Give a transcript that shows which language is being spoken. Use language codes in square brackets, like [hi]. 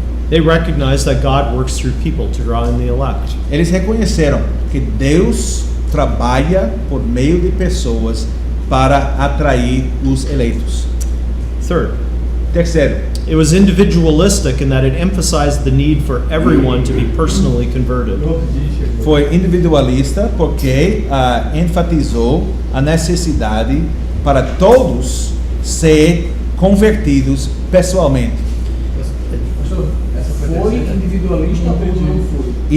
[en] They recognized that God works through people to draw in the elect. [pt] Eles reconheceram que Deus trabalha por meio de pessoas para atrair os eleitos. [en] Third, [pt] Terceiro, [en] it was individualistic in that it emphasized the need for everyone to be personally converted. [pt] foi individualista porque enfatizou a necessidade para todos ser convertidos pessoalmente. Foi individualista ou não foi?